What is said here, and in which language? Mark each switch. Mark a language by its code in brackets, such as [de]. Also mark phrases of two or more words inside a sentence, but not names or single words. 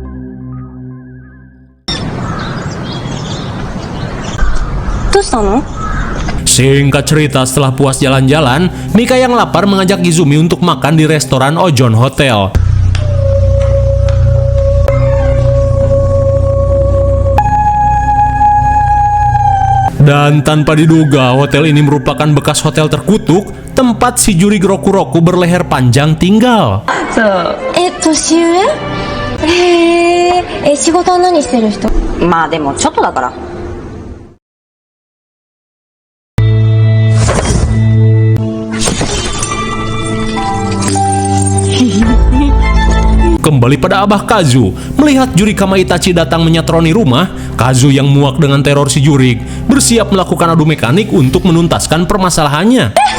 [id] Singkat cerita, setelah puas jalan-jalan, Mika yang lapar mengajak Izumi untuk makan di restoran Ojon Hotel. Dan tanpa diduga, hotel ini merupakan bekas hotel terkutuk, tempat si juri Roku-Roku berleher panjang tinggal. [ja] 年上？へえ、仕事は何してる人？まあでもちょっとだから。 [id] Kembali pada Abah Kazu, melihat juri Kama Itachi datang menyatroni rumah, Kazu yang muak dengan teror si jurig bersiap melakukan adu mekanik untuk menuntaskan permasalahannya.